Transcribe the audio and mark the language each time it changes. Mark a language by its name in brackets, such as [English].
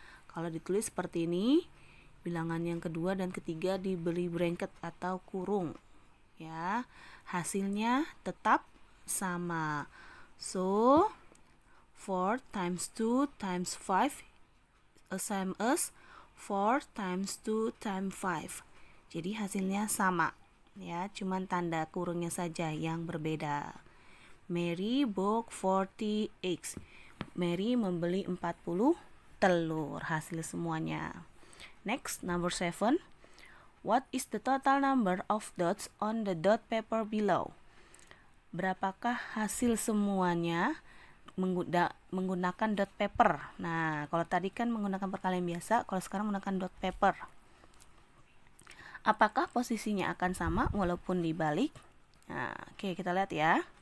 [Indonesian] Kalau ditulis seperti ini, bilangan yang kedua dan ketiga diberi bracket atau kurung. Ya, hasilnya tetap sama. [English] So 4 times 2 times 5 same as 4 times 2 times 5. [Indonesian] Jadi hasilnya sama ya, cuman tanda kurungnya saja yang berbeda. [English] Mary bought 40 eggs. [Indonesian] Mary membeli 40 telur. Hasil semuanya. [English] Next, number 7. What is the total number of dots on the dot paper below? [Indonesian] Berapakah hasil semuanya menggunakan dot paper? Nah, kalau tadi kan menggunakan perkalian biasa, kalau sekarang menggunakan dot paper. Apakah posisinya akan sama walaupun dibalik? Nah, oke, kita lihat ya.